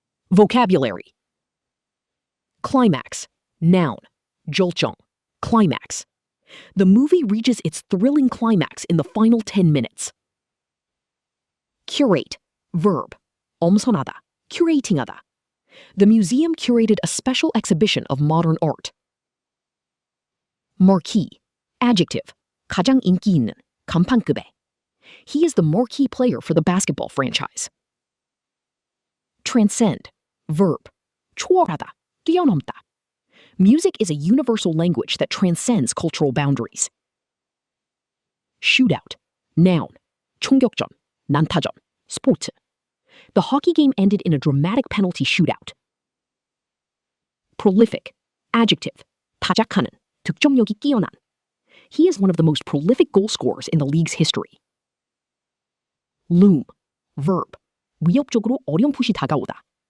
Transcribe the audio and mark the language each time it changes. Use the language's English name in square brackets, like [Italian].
[English] Vocabulary. Climax. Noun. 절정. Climax. The movie reaches its thrilling climax in the final 10 minutes. Curate. Verb. 엄선하다. curating하다. The museum curated a special exhibition of modern art. Marquee. Adjective. [Korean] 가장 인기 있는, 간판급의. [English] He is the marquee player for the basketball franchise. Transcend. Verb. [Korean] 초월하다, 뛰어넘다. [English] Music is a universal language that transcends cultural boundaries. Shootout. Noun. [Korean] 총격전, 난타전, 스포츠. [English] The hockey game ended in a dramatic penalty shootout. Prolific. Adjective. [Korean] 다작하는, 득점력이 뛰어난. [English] He is one of the most prolific goal scorers in the league's history. Loom. Verb. [Korean] 위협적으로 어렴풋이 다가오다.